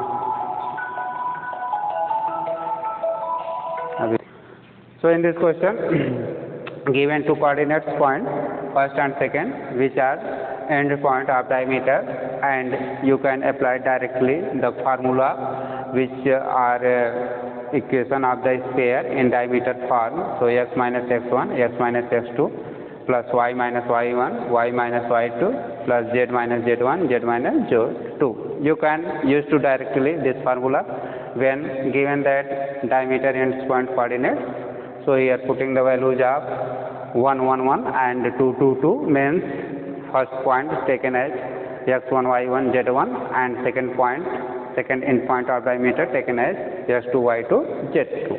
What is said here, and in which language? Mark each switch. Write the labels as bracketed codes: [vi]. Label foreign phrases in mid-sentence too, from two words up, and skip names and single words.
[en] So in this question, given two coordinates point first and second which are end point of diameter, and you can apply directly the formula which are equation of the sphere in diameter form. So x minus x1, x minus x2 plus y minus y1, y minus y2 plus z minus z1, z minus z2. You can use to directly this formula when given that diameter ends point coordinates. So here putting the values of 1 1 1 and 2 2 2 means first point is taken as x1 y1 z1, and second point, second end point of diameter taken as x2 y2 z2.